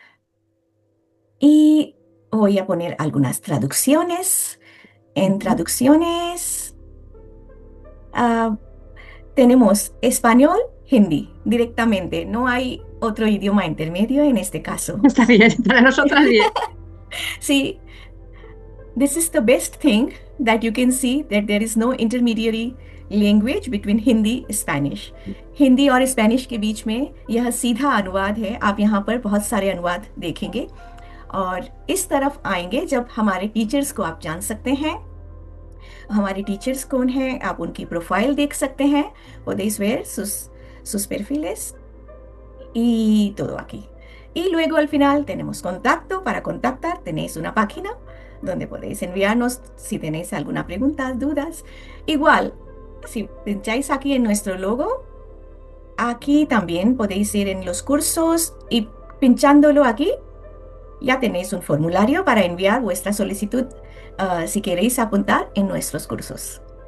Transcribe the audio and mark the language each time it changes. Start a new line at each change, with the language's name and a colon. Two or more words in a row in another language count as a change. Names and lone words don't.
Spanish: Y voy a poner algunas traducciones. En traducciones tenemos español, hindi, directamente. No hay otro idioma intermedio en este caso. Está bien, para nosotras bien. Sí.
English: This is the best thing that you can see, that there is no intermediary language between Hindi Spanish.
Hindi: हिंदी और स्पेनिश के बीच में यह सीधा अनुवाद है. आप यहाँ पर बहुत सारे अनुवाद देखेंगे और इस तरफ आएंगे जब हमारे टीचर्स को आप जान सकते हैं. हमारे टीचर्स कौन हैं, आप उनकी प्रोफाइल देख सकते हैं.
Spanish: Podéis ver sus perfiles y todo aquí. Y luego al final tenemos contacto. Para contactar tenéis una página donde podéis enviarnos si tenéis alguna pregunta, dudas. Igual, si pincháis aquí en nuestro logo, aquí también podéis ir en los cursos y pinchándolo aquí ya tenéis un formulario para enviar vuestra solicitud si queréis apuntar en nuestros cursos.